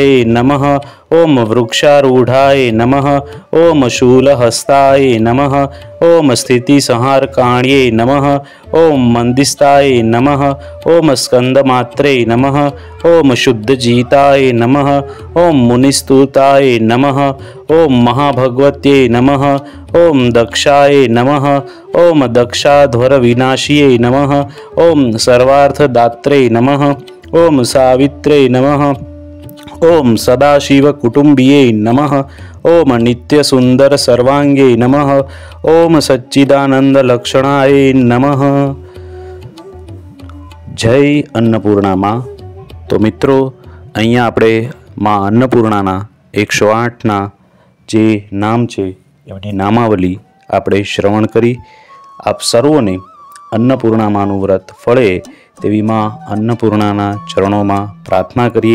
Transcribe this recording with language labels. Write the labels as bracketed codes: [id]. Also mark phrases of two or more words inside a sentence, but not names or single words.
[sa] नमः, ओम वृक्षारूढ़ाय नमः, ओम शूलहस्ताय नमः, ओम स्थितिसंहारकाण्ये नमः, ओम मंदिस्ताय नमः, ओम स्कंदमात्रे नमः, ओम शुद्धजीताय नमः, ओम मुनिस्तुताय नमः, ओम महाभगवत्यै नमः, ओम दक्षाय नमः, ओम दक्षाध्वर विनाशिये नमः, ओम सर्वार्थदात्रे नमः, ओम सावित्रे नमः, ओम सदाशिव कुटुंबिये नमः, ओम नित्य सुंदर सर्वांगे नमः, ओम सच्चिदानंद लक्षणाय नमः। [hi] जय अन्नपूर्णा माँ। [gu] તો મિત્રો અહીંયા આપણે માં અન્નપૂર્ણાના 108ના જે નામ છે એમની નામાવલી આપણે શ્રવણ કરી. આપ સર્વોને અન્નપૂર્ણામાનું વ્રત ફળે તેવી માં અન્નપૂર્ણાના ચરણોમાં પ્રાર્થના કરીએ.